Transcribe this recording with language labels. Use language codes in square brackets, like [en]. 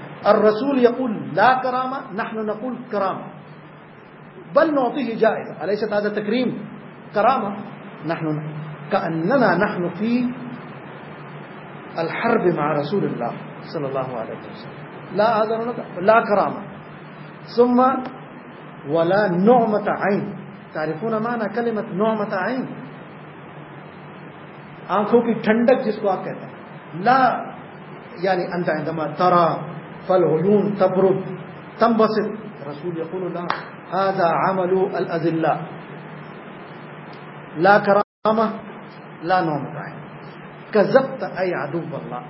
[ar] الرسول يقول لا كرامة، نحن نقول كرامة، بل نعطيه جائزة، أليست هذا تكريم؟ كرامة. نحن كأننا نحن في الحرب مع رسول الله صلى الله عليه وسلم، لا آذن لك، لا كرامة، ثم ولا نعمة عين. تعرفون معنى كلمة نعمة عين؟ [ur] آنکھوں کی ٹھنڈک جس کو آپ کہتے ہیں. [ar] لا یعنی انت عندما ترى فالعيون تبرد تنبسط. رسول يقول لا، هذا عمل الأذلاء، لا كرامة لا نعمة عين، كذبت أي عدو الله.